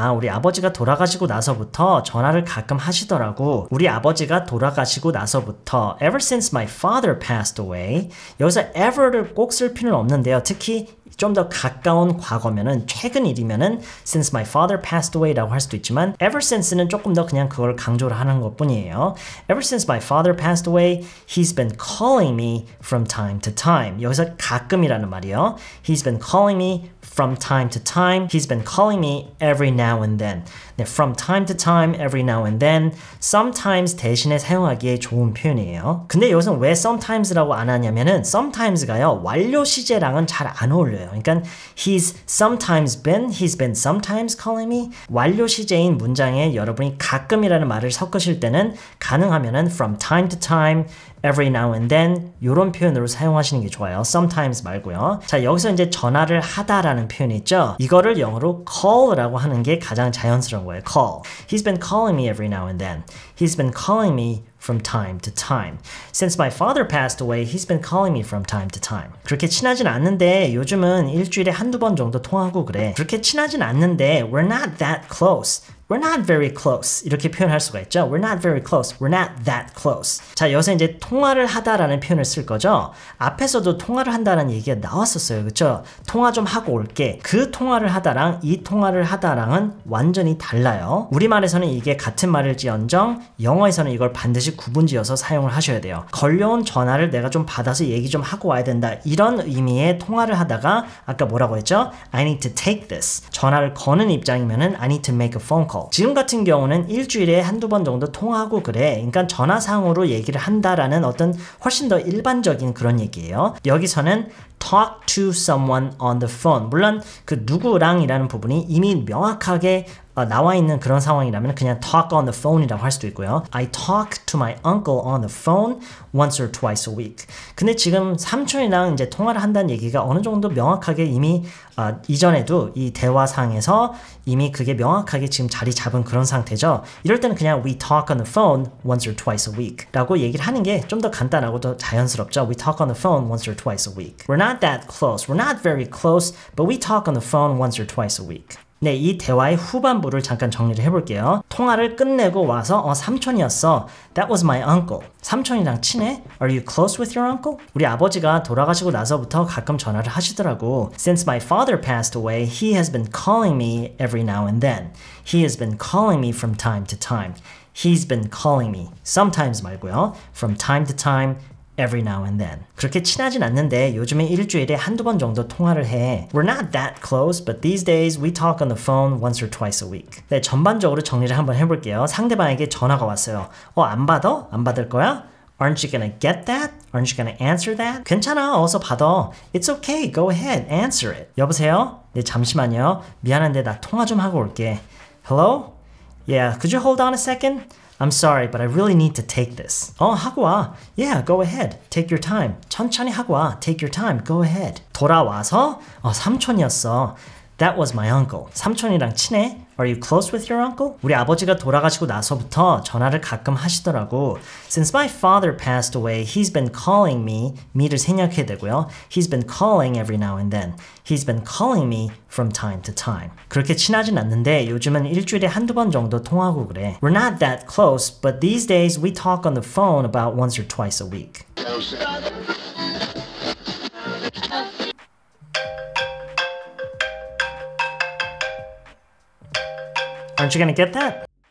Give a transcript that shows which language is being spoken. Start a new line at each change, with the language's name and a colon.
Korean: 우리 아버지가 돌아가시고 나서부터 전화를 가끔 하시더라고. 우리 아버지가 돌아가시고 나서부터
English: ever since my father passed away.
Korean: 여기서 ever를 꼭 쓸 필요는 없는데요. 특히 좀 더 가까운 과거면은 최근 일이면은
English: since my father passed away
Korean: 라고 할 수도 있지만 ever since는 조금 더 그냥 그걸 강조를 하는 것뿐이에요.
English: Ever since my father passed away, he's been calling me from time to time.
Korean: 여기서 가끔이라는 말이에요.
English: He's been calling me from time to time. He's been calling me every now and then. 네, from time to time, every now and then.
Korean: Sometimes 대신에 사용하기에 좋은 표현이에요. 근데 여기서 왜 sometimes라고 안 하냐면은 sometimes가요. 완료 시제랑은 잘 안 어울려요. 그러니까
English: he's sometimes been, he's been sometimes calling me.
Korean: 완료 시제인 문장에 여러분이 가끔이라는 말을 섞으실 때는 가능하면은
English: from time to time, every now and then
Korean: 이런 표현으로 사용하시는 게 좋아요. sometimes 말고요. 자, 여기서 이제 전화를 하다라는 표현이 있죠. 이거를 영어로 call라고 하는 게 가장 자연스러운 거예요.
English: call. He's been calling me every now and then. He's been calling me from time to time. Since my father passed away, he's been calling me from time to time.
Korean: 그렇게 친하진 않는데 요즘은 일주일에 한두 번 정도 통화하고 그래. 그렇게 친하진 않는데
English: we're not that close. We're not very close.
Korean: 이렇게 표현할 수가 있죠.
English: We're not very close. We're not that close.
Korean: 자, 여기서 이제 통화를 하다라는 표현을 쓸 거죠. 앞에서도 통화를 한다는 얘기가 나왔었어요. 그렇죠? 통화 좀 하고 올게. 그 통화를 하다랑 이 통화를 하다랑은 완전히 달라요. 우리말에서는 이게 같은 말일지언정 영어에서는 이걸 반드시 구분지어서 사용을 하셔야 돼요. 걸려온 전화를 내가 좀 받아서 얘기 좀 하고 와야 된다. 이런 의미의 통화를 하다가 아까 뭐라고 했죠?
English: I need to take this.
Korean: 전화를 거는 입장이면은
English: I need to make a phone call. call.
Korean: 지금 같은 경우는 일주일에 한두 번 정도 통화하고 그래. 그러니까 전화상으로 얘기를 한다라는 어떤 훨씬 더 일반적인 그런 얘기예요. 여기서는
English: talk to someone on the phone.
Korean: 물론 그 누구랑이라는 부분이 이미 명확하게 나와 있는 그런 상황이라면 그냥
English: talk on the phone
Korean: 이라고 할 수도 있고요.
English: I talk to my uncle on the phone once or twice a week.
Korean: 근데 지금 삼촌이랑 이제 통화를 한다는 얘기가 어느 정도 명확하게 이미 이전에도 이 대화상에서 이미 그게 명확하게 지금 자리 잡은 그런 상태죠. 이럴 때는 그냥
English: we talk on the phone once or twice a week
Korean: 라고 얘기를 하는 게 좀 더 간단하고 더 자연스럽죠.
English: We talk on the phone once or twice a week. We're not that close. We're not very close, but we talk on the phone once or twice a week.
Korean: 네, 이 대화의 후반부를 잠깐 정리를 해볼게요. 통화를 끝내고 와서 삼촌이었어.
English: That was my uncle.
Korean: 삼촌이랑 친해?
English: Are you close with your uncle?
Korean: 우리 아버지가 돌아가시고 나서부터 가끔 전화를 하시더라고.
English: Since my father passed away, he has been calling me every now and then. He has been calling me from time to time. He's been calling me.
Korean: Sometimes 말고요.
English: From time to time. Every now and then.
Korean: 그렇게 친하진 않는데 요즘에 일주일에 한두 번 정도 통화를 해.
English: We're not that close, but these days we talk on the phone once or twice a week.
Korean: 네, 전반적으로 정리를 한번 해볼게요. 상대방에게 전화가 왔어요. 안 받아? 안 받을 거야?
English: Aren't you gonna get that? Aren't you gonna answer that?
Korean: 괜찮아, 어서 받아.
English: It's okay, go ahead, answer it.
Korean: 여보세요? 네, 잠시만요. 미안한데 나 통화 좀 하고 올게.
English: Hello? Yeah, could you hold on a second? I'm sorry, but I really need to take this.
Korean: 하고 와.
English: Yeah, go ahead. Take your time.
Korean: 천천히 하고 와.
English: Take your time. Go ahead.
Korean: 돌아와서 삼촌이었어.
English: That was my uncle.
Korean: 삼촌이랑 친해?
English: Are you close with your uncle?
Korean: 우리 아버지가 돌아가시고 나서부터 전화를 가끔 하시더라고.
English: Since my father passed away, he's been calling me.
Korean: me를 생략해야 되고요.
English: He's been calling every now and then. He's been calling me from time to time.
Korean: 그렇게 친하진 않는데 요즘은 일주일에 한두 번 정도 통화하고 그래.
English: We're not that close, but these days we talk on the phone about once or twice a week. Aren't you gonna get that?